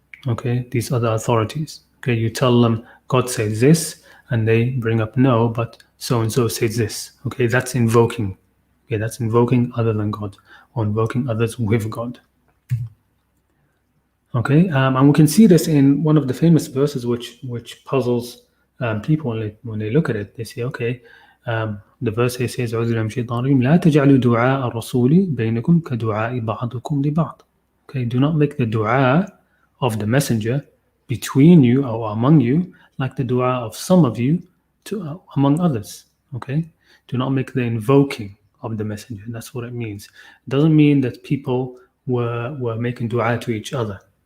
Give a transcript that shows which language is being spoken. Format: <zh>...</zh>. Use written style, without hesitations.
<en>Okay, these other authorities. Okay, you tell them God says this, and they bring up no, but so and so says this. Okay, that's invoking. Okay, that's invoking other than God, or invoking others with God. Okay, and we can see this in one of the famous verses, which puzzles people when they look at it. They say, okay. The verse here says,</en> <ar>لا تجعلوا دعاء الرسول بينكم كدعاء بعضكم لبعض.</ar> <en>Okay, do not make the dua of the messenger between you or among you like the dua of some of you among others. Okay, do not make the invoking of the messenger. That's what it means. It doesn't mean that people were making dua to each other.</en>